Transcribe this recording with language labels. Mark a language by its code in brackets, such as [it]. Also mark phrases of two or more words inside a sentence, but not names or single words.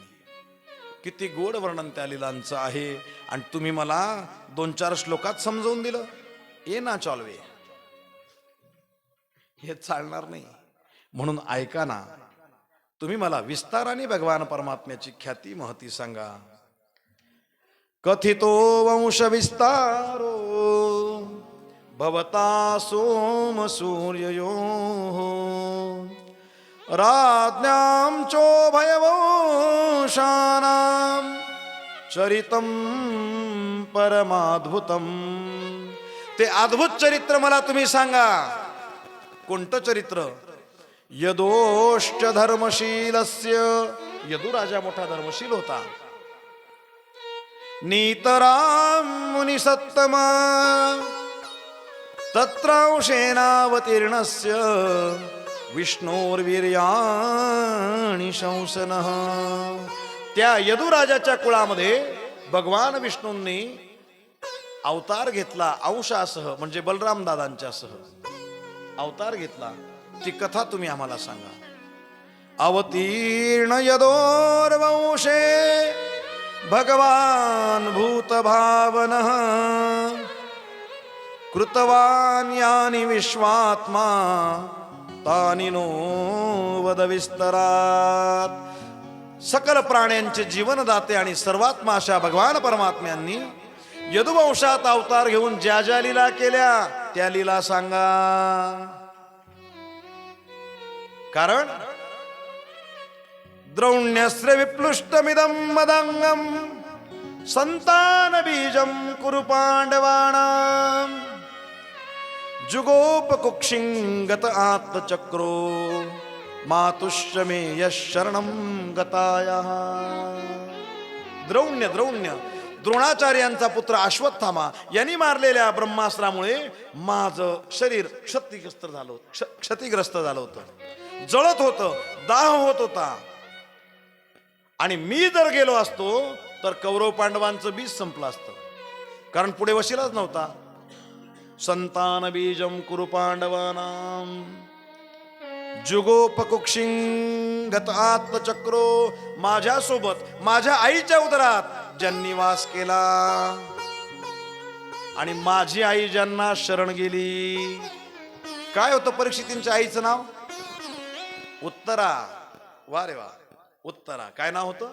[mr] किती गोड वर्णन त्या लीलांचं आहे. आणि तुम्ही मला 2-4 श्लोकात समजावून दिलं. ये ना चालवे, हे चालणार नाही. म्हणून ऐका ना, तुम्ही मला विस्ताराने भगवान परमात्म्याची ख्याती महती सांगा. [sa] कथितो वंश विस्तारो भवता सोम सूर्यो राज्ञां चोभयवंशानां चरितं परमाद्भुतं. [mr] ते अद्भुत चरित्र मला तुम्ही सांगा. कोणतं चरित्र? [sa] यदोश्च धर्मशीलस्य. [mr] यदू राजा मोठा धर्मशील होता. [sa] नीतराम मुनी सत्तमा तत्रांशेनावतीर्णस्य विष्णोर्वीर्याणि शंसनः. [mr] त्या यदू राजाच्या कुळामध्ये भगवान विष्णूंनी अवतार घेतला. अंशासह म्हणजे बलराम दादांच्या सह अवतार घेतला. ती कथा तुम्ही आम्हाला सांगा. [sa] अवतीर्ण यदोर्वंशे भगवान भूतभावनः कृतवान यानि विश्वात्मा तानि नो वद विस्तरात. [mr] सकल प्राण्यांचे जीवनदाते आणि सर्वात्मा अशा भगवान परमात्म्यांनी यदुवंशात अवतार घेऊन ज्या ज्या लीला केल्या त्या लीला सांगा. [sa] कारण द्रौण्यस्त्र विप्लुष्टमिदं मदंगम संतान बीजं कुरु पांडवानां जुगोपकुक्षिंगत आत्मचक्रो मातुश्च मे यशरणं गतायः. [mr] द्रौण्य द्रोणाचार्यांचा पुत्र अश्वत्थामा यांनी मारलेल्या ब्रह्मास्त्रामुळे माझं शरीर क्षतिग्रस्त झालं होतं. जळत होतं, दाह होत होता. आणि मी जर गेलो असतो तर कौरव पांडवांचं बीज संपलं असतं. कारण पुढे वशिलाच नव्हता. [sa] संतान बीजम कुरु पांडवानां जुगोपकुक्षिंगत आत्मचक्रो. [mr] माझ्यासोबत माझ्या आईच्या उदरात ज्यांनी वास केला आणि माझी आई ज्यांना शरण गेली. काय होतं परीक्षितींच्या आईचं नाव? उत्तरा. वा रे वा, उत्तरा. काय नाव होतं?